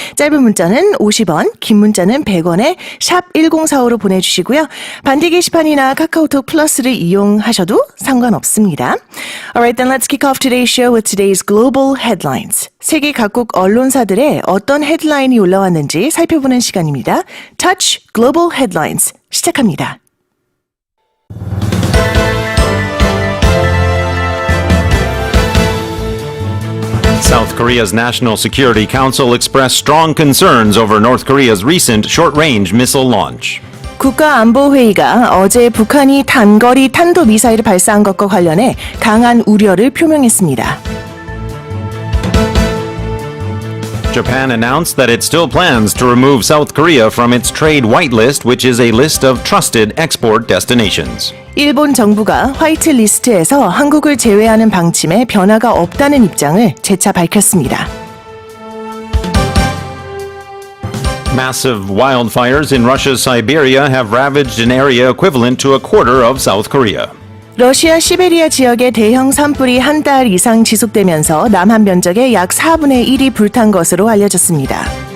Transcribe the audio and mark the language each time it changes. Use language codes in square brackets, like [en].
[ko] 짧은 문자는 50원, 긴 문자는 100원에 샵 1045로 보내주시고요. 반디 게시판이나 카카오톡 플러스를 이용하셔도 상관없습니다. [en] Alright, then let's kick off today's show with today's global headlines. [ko] 세계 각국 언론사들의 어떤 헤드라인이 올라왔는지 살펴보는 시간입니다. Touch Global Headlines 시작합니다. [en] South Korea's National Security Council expressed strong concerns over North Korea's recent short-range missile launch. [ko] 국가안보회의가 어제 북한이 단거리 탄도미사일을 발사한 것과 관련해 강한 우려를 표명했습니다. [en] Japan announced that it still plans to remove South Korea from its trade whitelist, which is a list of trusted export destinations. [ko] 일본 정부가 화이트리스트에서 한국을 제외하는 방침에 변화가 없다는 입장을 재차 밝혔습니다. [en] Massive wildfires in Russia's Siberia have ravaged an area equivalent to a quarter of South Korea. [ko] 러시아 시베리아 지역의 대형 산불이 한 달 이상 지속되면서 남한 면적의 약 4분의 1이 불탄 것으로 알려졌습니다.